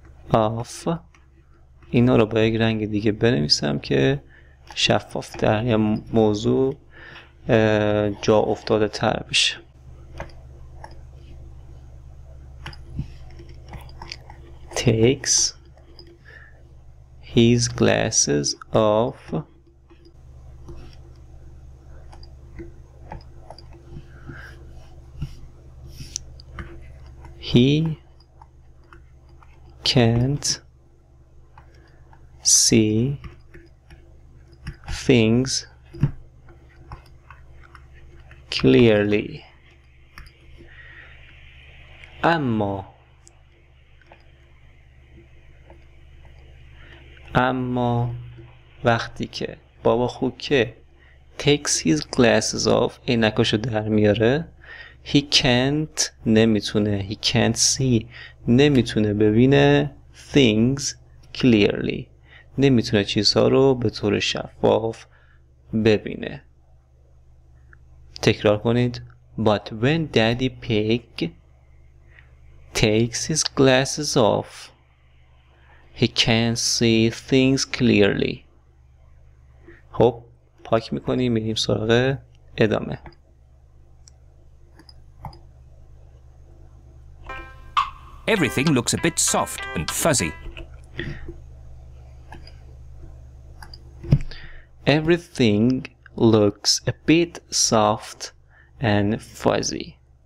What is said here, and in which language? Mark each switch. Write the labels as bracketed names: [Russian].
[Persian] off اینا رو با یک رنگ دیگه بنویسم که شفاف تر یا موضوع جا افتاده تر بشه. [English] takes his glasses off he can't see things clearly. [Persian] اما وقتی که بابا خوکه [English] takes his glasses off [Persian] عینکاشو در میاره [English] he can't [Persian] نمیتونه [English] he can't see [Persian] نمیتونه ببینه [English] things clearly [Persian] نمیتونه چیزها رو به طور شفاف ببینه. تکرار کنید. [English] But when Daddy Pig takes his glasses off he can't see things clearly. [Persian] خب پاک میکنیم میریم سراغ ادامه. [English] Everything looks a bit soft and fuzzy. Everything looks a bit soft and fuzzy.